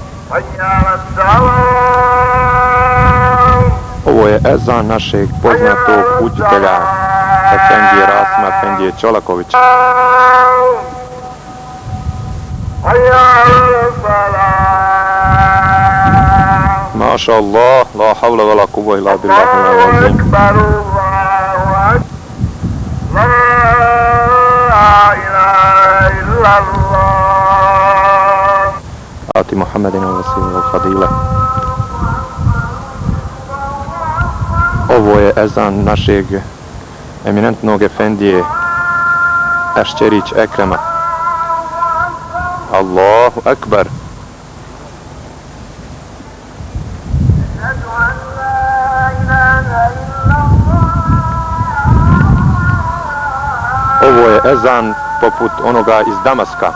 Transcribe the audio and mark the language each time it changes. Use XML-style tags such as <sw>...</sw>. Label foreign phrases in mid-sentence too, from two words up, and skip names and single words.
<bs>Ovo je ezan našeg poznatog učitelja Efendije Rasima Efendije Čolakovića.</bs> <ar>ما شاء الله، لا حول ولا قوة إلا بالله آت محمدا الوسيلة الفضيلة.</ar> <bs>Ovo je ezan našeg eminentnog Efendije Ešćerić Ekrema.</bs> <ar>الله أكبر.</ar> <bs>Ovo je ezan poput onoga iz Damaska.</bs>